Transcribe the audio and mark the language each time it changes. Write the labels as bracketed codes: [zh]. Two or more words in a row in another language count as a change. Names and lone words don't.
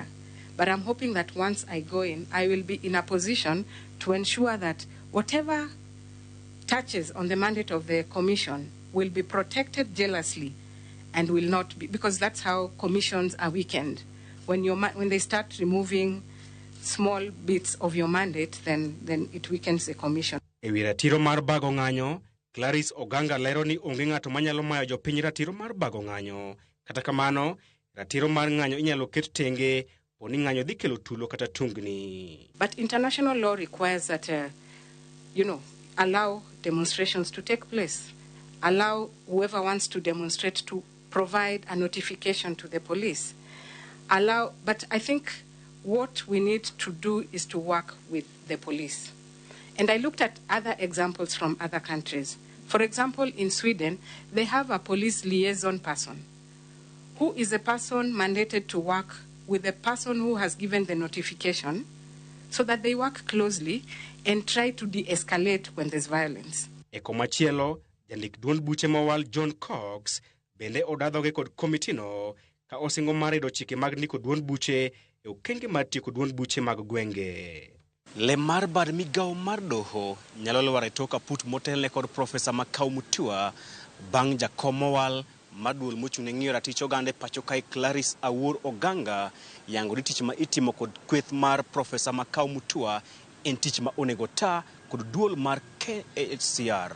[en] But I'm hoping that once I go in, I will be in a position to ensure that whatever touches on the mandate of the commission will be protected jealously and will not be, because that's how commissions are weakened. When they start removing small bits of your mandate, then it weakens the commission. [luo] Ewi ratiro mar bago ng'anyo, Clarice Oganga lero ni onge ng'ato manyalo mayo jopiny ratiro mar bago ng'anyo. Kata kamano, ratiro mar ng'anyo inyalo ket tenge poni ng'anyo dhi kelo tulo kata tungni. [en] But international law requires that, allow demonstrations to take place. Allow whoever wants to demonstrate to provide a notification to the police. But I think what we need to do is to work with the police. And I looked at other examples from other countries. For example, in Sweden, they have a police liaison person who is a person mandated to work with the person who has given the notification so that they work closely and try to de-escalate when there's violence. [luo] E komachielo, jandik duond buche mowal John Cox bende odadhoge kod komitino ka osingo marido chike mag ndiko duond buche e okenge mar tieko duond buche mag gwenge. Le mar bad migawo mar doho nyalo lwar e tok aput motelne kod Profesa Makau Mutua bang' jakom mowal mar duol mochung'ne ng'iyo ratich oganda e pacho kae Clarice Awuor Oganga yango ni tich ma itimo kod kweth mar Profesa Makau Mutua en tich ma onego ta kod duol mar KNCHR.